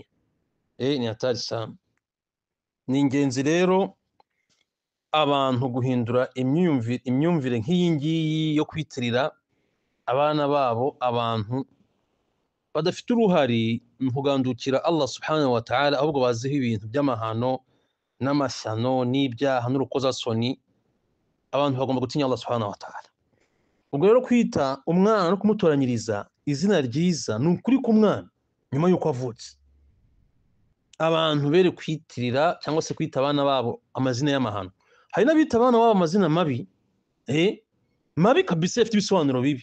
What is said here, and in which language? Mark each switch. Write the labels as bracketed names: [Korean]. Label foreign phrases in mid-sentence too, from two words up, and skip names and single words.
[Swahili] Ni hatari sana. [Kinyarwanda] Ni ingenzi rero abantu guhindura imyumvire nk'iyi ngiyi yo kwitirira abana babo abantu badafite uruhari mu kugandukira [Arabic] الله سبحانه وتعالى, [Kinyarwanda] ahubwo baziho ibintu by'amahano n'amashyano n'ibyaha n'urukozasoni. Abantu bagomba gutinya [Arabic] الله سبحانه وتعالى. [Kinyarwanda] Ubwo rero kwita umwana no kumutoranyiriza izina ryiza ni ukuri ku mwana nyuma y'uko avutse. Abantu bere kwitirira cyangwa se kwita abana babo amazina y'amahano. Hari n'abita abana babo amazina mabi mabi kabisa, afite ibisobanuro bibi.